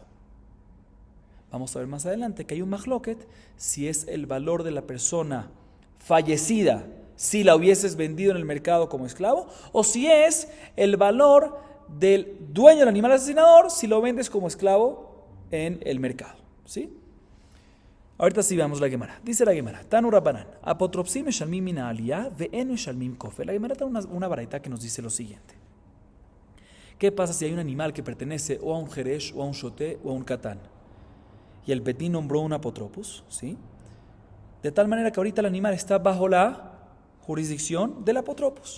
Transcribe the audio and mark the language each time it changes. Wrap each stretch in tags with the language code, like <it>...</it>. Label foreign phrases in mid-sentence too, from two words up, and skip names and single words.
<es>Vamos a ver más adelante que hay un mahloket si es el valor de la persona fallecida si la hubieses vendido en el mercado como esclavo, o si es el valor del dueño del animal asesinador si lo vendes como esclavo en el mercado, ¿sí? Ahorita sí veamos la Gemara. Dice la Gemara,</es> <arc>תנו רבנן,</arc> <he>אפוטרופסים משלמים מן העלייה ואין משלמים כופר.</he> <es>La Gemara da una baraita que nos dice lo siguiente. ¿Qué pasa si hay un animal que pertenece o a un jeresh, o a un shoté, o a un katán? Y el Bedín nombró un apotropos, ¿sí? De tal manera que ahorita el animal está bajo la jurisdicción del apotropos.</es>